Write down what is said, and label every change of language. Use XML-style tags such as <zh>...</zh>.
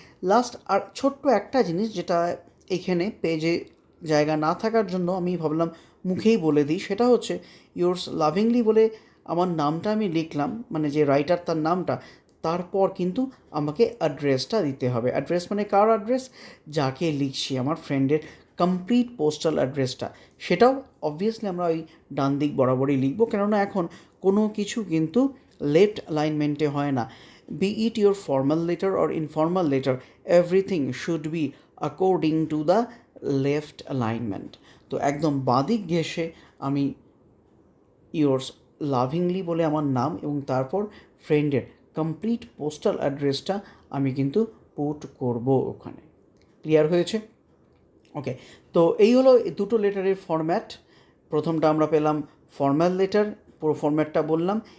<bn>Last আর ছোট্ট একটা জিনিস যেটা এখানে পেজে জায়গা না থাকার জন্য আমি ভাবলাম মুখেই বলে দিই, সেটা হচ্ছে ইয়োর্স লাভিংলি বলে আমার নামটা আমি লিখলাম, মানে যে রাইটার তার নামটা, তারপর কিন্তু আমাকে অ্যাড্রেসটা দিতে হবে। অ্যাড্রেস মানে কার অ্যাড্রেস? যাকে লিখছি, আমার ফ্রেন্ডের কমপ্লিট পোস্টাল অ্যাড্রেসটা। সেটাও অবভিয়াসলি আমরা ওই ডান দিক বরাবরই লিখবো, কেননা এখন কোনো কিছু কিন্তু লেফট অ্যালাইনমেন্টে হয় না।</bn> <en>Be it your formal letter or informal letter, everything should be according to the left alignment.</en> <bn>তো একদম বাঁদিক ঘেঁষে আমি ইয়োর্স লাভিংলি বলে আমার নাম এবং তারপর ফ্রেন্ডের কমপ্লিট পোস্টাল অ্যাড্রেসটা আমি কিন্তু পুট করব ওখানে। ক্লিয়ার হয়েছে? ওকে, তো এই হলো দুটো লেটারের ফরম্যাট। প্রথমটা আমরা পেলাম ফর্মাল লেটার, পুরো ফরম্যাটটা বললাম।</bn>